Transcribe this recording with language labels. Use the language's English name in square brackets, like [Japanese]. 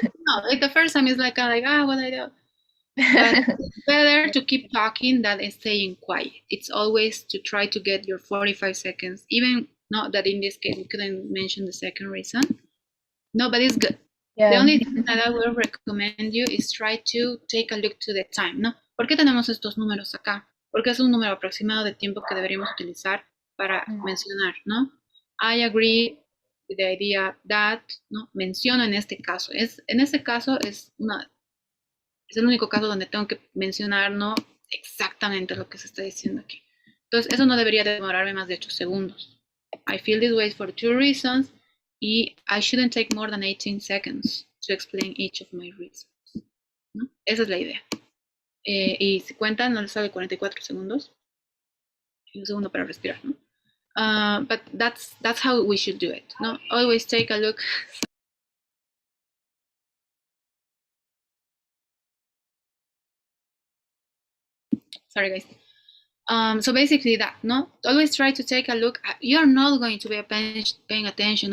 [English] No, like the first time is like what I do. But it's better to keep talking than staying quiet. It's always to try to get your 45 seconds, even Not that in this case we couldn't mention the second reason. No, but it's good. Yeah. The only thing that I will recommend you is try to take a look to the time, ¿no? [Spanish] ¿Por qué tenemos estos números acá? Porque es un número aproximado de tiempo que deberíamos utilizar para mencionar, ¿no? [English] I agree with the idea that, ¿no? [Spanish] Menciono en este caso. En este caso es el único caso donde tengo que mencionar, ¿no? Exactamente lo que se está diciendo aquí. Entonces, eso no debería demorarme más de 8 segundos. [English] I feel this way for 2 reasons. [Spanish] Y [English] I shouldn't take more than 18 seconds to explain each of my reasons. [Spanish] ¿No? Esa es la idea. Y si cuentan, no les sale 44 segundos. Y un segundo para respirar, ¿no? [English] But that's how we should do it. ¿No? Always take a look. Sorry, guys. So basically that, no? Always try to take a look. You're not going to be paying attention.